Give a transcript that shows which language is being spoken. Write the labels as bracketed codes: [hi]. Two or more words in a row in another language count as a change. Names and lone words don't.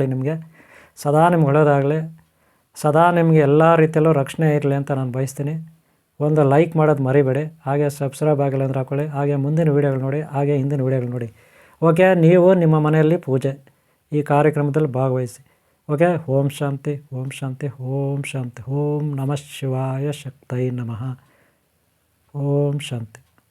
[kn] ನಿಮಗೆ ಸದಾ ನಿಮ್ಗೆ ಒಳ್ಳೇದಾಗಲಿ. ಸದಾ ನಿಮಗೆ ಎಲ್ಲ ರೀತಿಯಲ್ಲೂ ರಕ್ಷಣೆ ಇರಲಿ ಅಂತ ನಾನು ಬಯಸ್ತೀನಿ. ಒಂದು ಲೈಕ್ ಮಾಡೋದು ಮರಿಬೇಡಿ. ಹಾಗೆ ಸಬ್ಸ್ಕ್ರೈಬ್ ಆಗಿಲ್ಲ ಅಂದರೆ ಹಾಕ್ಕೊಳ್ಳಿ. ಹಾಗೆ ಮುಂದಿನ ವೀಡಿಯೋಗಳು ನೋಡಿ, ಹಾಗೆ ಹಿಂದಿನ ವೀಡಿಯೋಗಳು ನೋಡಿ. ಓಕೆ, ನೀವು ನಿಮ್ಮ ಮನೆಯಲ್ಲಿ ಪೂಜೆ ಈ ಕಾರ್ಯಕ್ರಮದಲ್ಲಿ ಭಾಗವಹಿಸಿ. ಓಕೆ, [sa] ಓಂ ಶಾಂತಿ, ಓಂ ಶಾಂತಿ, ಓಂ ಶಾಂತಿ. ಓಂ ನಮಃ ಶಿವಾಯ, ಶಕ್ತೈ ನಮಃ. ಓಂ ಶಾಂತಿ.